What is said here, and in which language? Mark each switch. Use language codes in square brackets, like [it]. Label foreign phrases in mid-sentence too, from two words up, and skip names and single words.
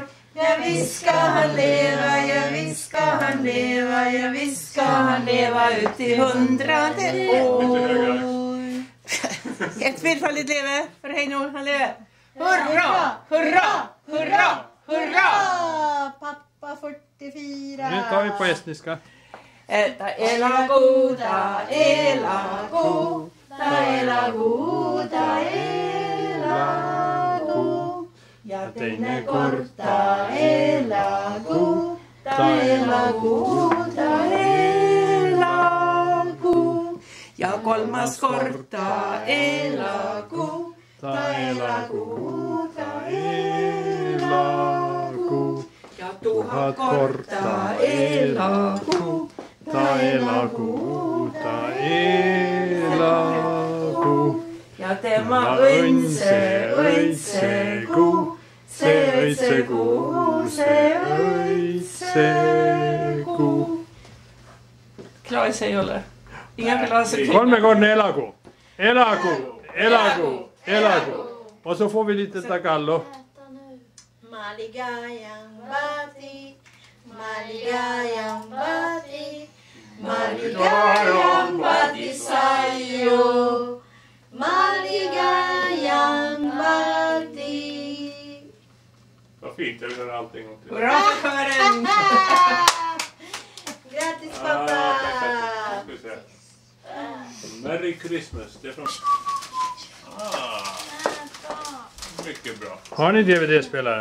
[sv] Ja visst ska han leva, ja visst ska han leva, ja visst ska han leva ut i 100 år. Ett fyrfaldigt leve för Heinor, han lever. Hurra, hurra, hurra, hurra! Pappa 44. Nu tar vi på estniska. [et] Eta elagu, ta elagu, ta elagu, ta elagu. Ja teine kord ta elagu, ta elagu, ta elagu. Ja kolmas kord ta elagu, ta elagu, ta elagu. Ja 1000 kord ta elagu. Ta elagu, ta elagu. Ja tema öitse, öitse ku, se öitse ku, se öitse ku. [sv] Klarar sig eller? Inga klarar sig. [et] Kolmekordne elagu. Elagu, elagu, elagu. [sv] Och så får vi lite tagallo. [tl] Maligayang bati, maligayang bati, maligayang bati sa'yo, maligayang bati. [sv] Vad fint, jag vill höra allting. Hurra för kören! Grattis Ah, pappa! tack. Ska vi se. [en] Merry Christmas. [sv] Det är från... Mycket bra. Har ni DVD-spelare?